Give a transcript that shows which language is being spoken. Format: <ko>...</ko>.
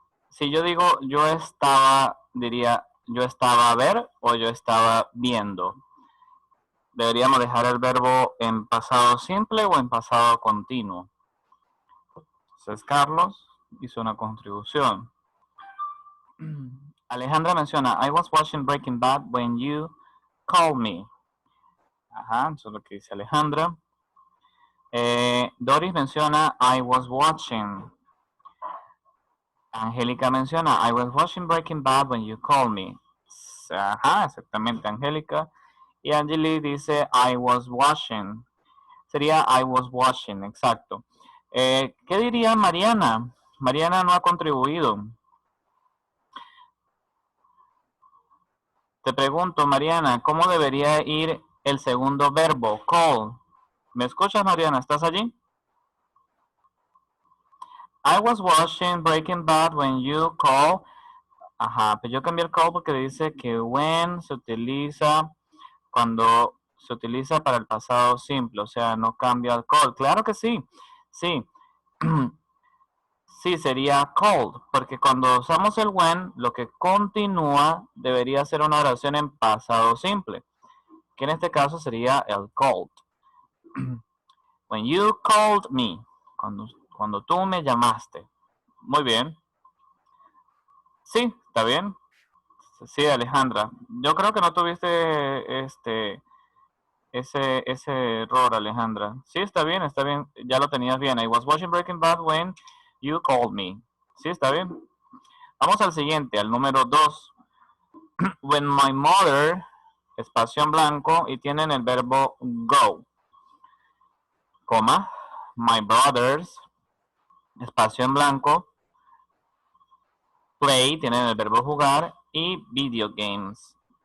<es>Si yo digo yo estaba, diría yo estaba a ver o yo estaba viendo. Deberíamos dejar el verbo en pasado simple o en pasado continuo. Entonces Carlos hizo una contribución. Alejandra menciona</es> <en>I was watching Breaking Bad when you called me.</en> <es>Ajá, eso es lo que dice Alejandra. Doris menciona</es> <en>I was watching.</en> <es>Angélica menciona</es> <en>I was watching Breaking Bad when you called me.</en> <es>Ajá, exactamente, Angélica. Y Angeli dice</es> <en>I was watching.</en> <es>Sería</es> <en>I was watching,</en> <es>exacto. ¿Qué diría Mariana? Mariana no ha contribuido. Te pregunto, Mariana, ¿cómo debería ir el segundo verbo, call? ¿Me escuchas, Mariana? ¿Estás allí?</es> <en>I was watching Breaking Bad when you call.</en> <es>Ajá, pero yo cambié el call porque dice que when se utiliza cuando se utiliza para el pasado simple, o sea, no cambia el call. Claro que sí, sí. Sí, sería called, porque cuando usamos el when, lo que continúa debería ser una oración en pasado simple, que en este caso sería el called.</es> <en>When you called me,</en> <es>cuando tú me llamaste. Muy bien. Sí, está bien. Sí, Alejandra. Yo creo que no tuviste ese error, Alejandra. Sí, está bien, está bien. Ya lo tenías bien.</es> <en>I was watching Breaking Bad when you called me.</en> <es>Sí, está bien. Vamos al siguiente, al número 2.</es> <en>When my mother,</en> <es>espacio en blanco, y tienen el verbo go, coma,</es> <en>my brothers,</en> <es>espacio en blanco, play, tienen el verbo jugar, y video games.</es>